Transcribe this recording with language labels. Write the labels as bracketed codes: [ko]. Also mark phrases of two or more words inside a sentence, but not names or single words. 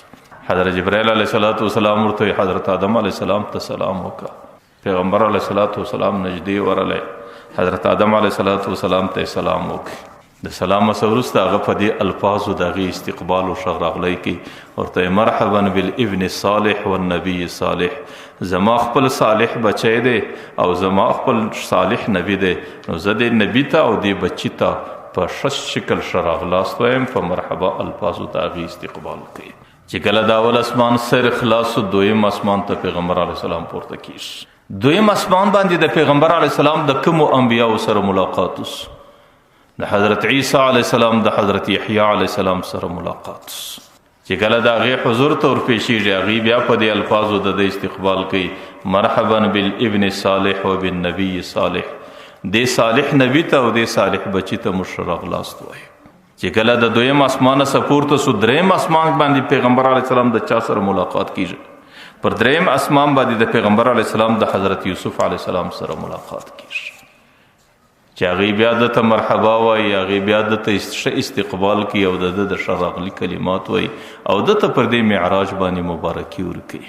[ps] حضرت جبرائیل علیه السلام ورته حضرت آدم علیه السلام ته سلام وکړه. پیغمبر علیه السلام نږدې ورغلی، حضرت آدم علیه السلام ته سلام وکړي. د سلام وروسته هغه په دې الفاظو د هغې استقبال او ښه راغلی کوي، ورته [ar] مرحبا بالابن الصالح والنبي الصالح، [ps] زما خپل صالح بچی دی او زما خپل صالح نبی دی، نو زه دې نبي ته او دې بچي ته په ښه شکل ښه راغلاست وایم. په مرحبا الفاظو د هغې استقبال کوي. چې کله د اول اسمان سر خلاص، دویم اسمان ته پیغمبر علیه السلام پورته کیږي. دویم اسمان باندې د پیغمبر علیه السلام د کومو انبیاو سره ملاقات وسو؟ د حضرت عیسی علیه السلام، د حضرت یحیی علیه السلام سره ملاقات وسو. چې کله د هغې حضور ته ورپېښېږي، هغې بیا په دې الفاظو د ده استقبال کوي، [ar] مرحبا بالابن صالح و بالنبي صالح، [ps] دې صالح نبي ته او دې صالح بچي ته موږ ښه راغلاست وایو. چې کله د دویم اسمانه څخه پورته سو، دریم اسمان باندې پیغمبر علیه السلام د چا سره ملاقات کیږي؟ پر دریم اسمان باندې د پیغمبر علیه السلام د حضرت یوسف علیه السلام سره ملاقات کیږي، چې هغې بیا دته مرحبا وایي، هغې بیا دته ښه استقبال کوي او د ده د ښه راغلي کلمات وایي او دته پر دې معراج باندې مبارکي ورکوي.